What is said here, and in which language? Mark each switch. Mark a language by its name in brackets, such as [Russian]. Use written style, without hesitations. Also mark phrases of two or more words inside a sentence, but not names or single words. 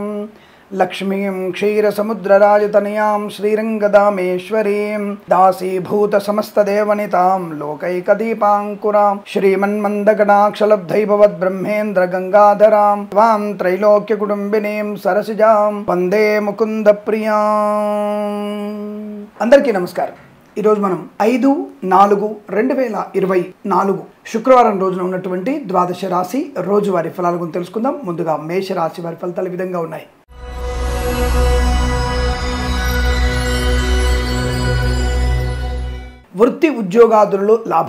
[Sanskrit] लक्ष्मीं क्षीरसमुद्रराजतनयां श्रीरङ्गदामेश्वरीं दासीभूतसमस्तदेवनितां लोकैकदीपाङ्कुरां श्रीमन्मन्दगणाक्षलब्धैभवद्ब्रह्मेन्द्रगङ्गाधरां त्वां त्रैलोक्यकुटुम्बिनीं सरसिजां वन्दे मुकुन्दप्रियाम्। [Telugu] అందరికీ నమస్కారం। ఈరోజు మనం 5/4/2024 శుక్రవారం రోజున ఉన్నటువంటి ద్వాదశ రాశి రోజువారీ ఫలాల గురించి తెలుసుకుందాం। ముందుగా మేష రాశి వారి ఫలితాలు ఈ విధంగా ఉన్నాయి। వృత్తి ఉద్యోగాదులలో లాభం।